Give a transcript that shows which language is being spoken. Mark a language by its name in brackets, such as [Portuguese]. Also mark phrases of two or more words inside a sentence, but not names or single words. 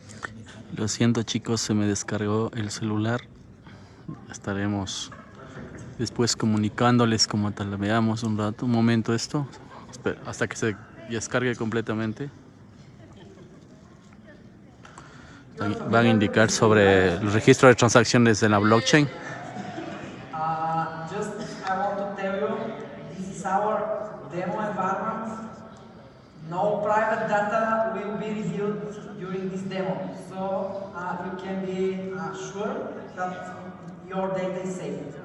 [Spanish] Lo siento chicos, se me descargó el celular. Estaremos Después comunicándoles como tal. Veamos un rato, un momento esto. Espera, hasta que se descargue completamente. Van a indicar sobre el registro de transacciones en la blockchain. [English] Just I want to tell you, this is our demo environment. No private data will be revealed during this demo, so you can be sure that your data is safe.